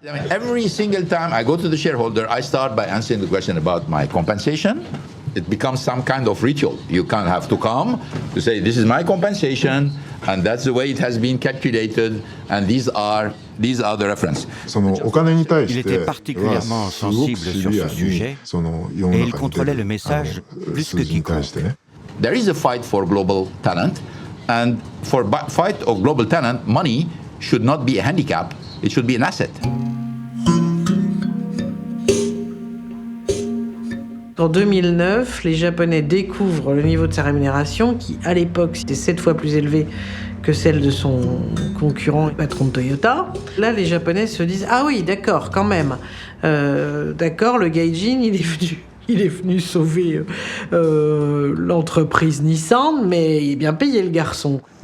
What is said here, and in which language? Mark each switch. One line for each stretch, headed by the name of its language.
English: Every single time I go to the shareholder, I start by answering the question about my compensation. It becomes some kind of ritual. You kind of have to come to say, this is my compensation, and that's the way it has been calculated, and these are the references.
French: Il était particulièrement sensible sur ce sujet, et il contrôlait le message plus que quiconque.
English: There is a fight for global talent, and for fight of global talent, money should not be a handicap, it should be an asset.
French: En 2009, les Japonais découvrent le niveau de sa rémunération qui, à l'époque, était 7 fois plus élevé que celle de son concurrent et patron de Toyota. Là, les Japonais se disent « Ah oui, d'accord, quand même. D'accord, le gaijin, il est venu sauver l'entreprise Nissan, mais il est bien payé, le garçon. »